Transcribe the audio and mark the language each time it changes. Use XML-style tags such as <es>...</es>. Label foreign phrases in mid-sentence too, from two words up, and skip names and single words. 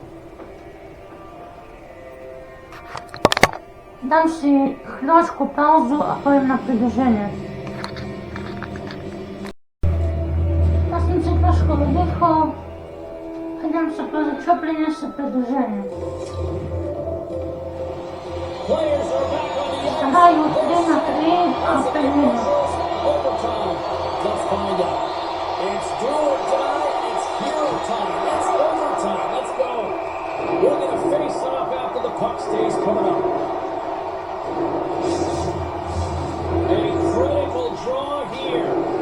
<sk>Dám si chvíľočku pauzu a poviem na predĺženie. Ja som si trošku oddychol. Idem sa pozrieť, čo priniesie predĺženie. Hrajú 3-3 a 5 minút.</sk> <en>Let's find out. It's do or die, it's hero time. It's overtime. Let's go. We're going to face off after the puck stays coming up. A critical draw here.</en>